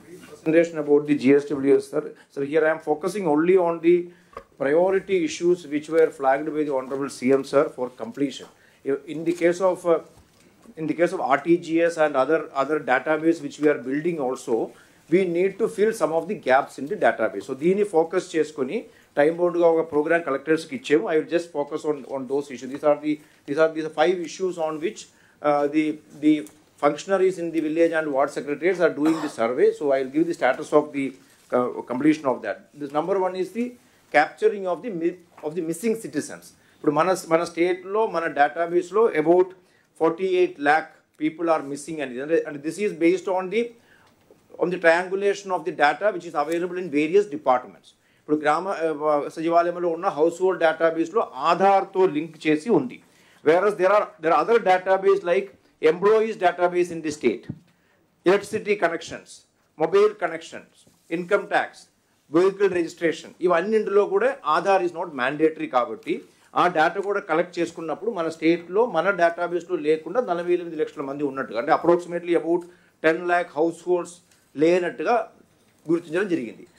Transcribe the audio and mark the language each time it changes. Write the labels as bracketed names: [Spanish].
[English] Presentation about the GSWS, sir. So here I am focusing only on the priority issues which were flagged by the Honorable CM, sir, for completion. In the case of RTGS and other database which we are building also, we need to fill some of the gaps in the database. [Telugu] So దీన్ని focus చేసుకొని time bound గా ఒక program collectors కి ఇచ్చాము. [English] I will just focus on those issues. These are the 5 issues on which the functionaries in the village and ward secretaries are doing the survey. So I will give the status of the completion of that. This number 1 is the capturing of the missing citizens. [Telugu] ఇప్పుడు మన state లో మన database లో [English] about 48 lakh people are missing, and this is based on the triangulation of the data which is available in various departments. [Telugu] ఇప్పుడు గ్రామ సచివాలయంలో ఉన్న house hold database లో ఆధార్తో లింక్ చేసి ఉంది. [English] Whereas there are other database like employees database in the state, electricity connections, mobile connections, income tax, vehicle registration, [Telugu] ఇవన్నింటిలో కూడా Aadhaar [English] is not mandatory [Telugu] కాబట్టి ఆ డేటా కూడా కలెక్ట్ చేసుకున్నప్పుడు మన స్టేట్లో మన డేటాబేస్లో లేకుండా 48 లక్షల మంది ఉన్నట్టుగా, అంటే approximately about 10 lakh house holds లేనట్టుగా గుర్తించడం జరిగింది.